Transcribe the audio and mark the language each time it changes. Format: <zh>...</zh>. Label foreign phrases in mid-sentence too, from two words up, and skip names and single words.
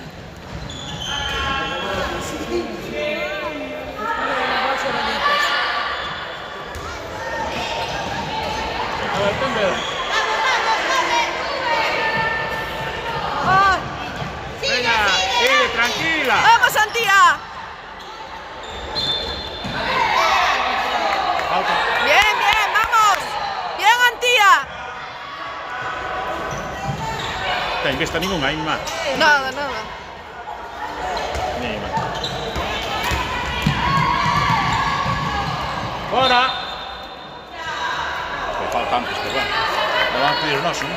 <gl>A ver, ten ver. Ay,</gl> <es>Venga, sigue, tranquila. vamos, Antía. Falta. Bien, bien, vamos. Bien, Antía.</es> <gl>Ten vista ningún aí, má. Nada, nada. Ni má. Fora.</gl> <es>Que falta antes, pero bueno.</es> <gl>Non van a pedir o noso, non?</gl>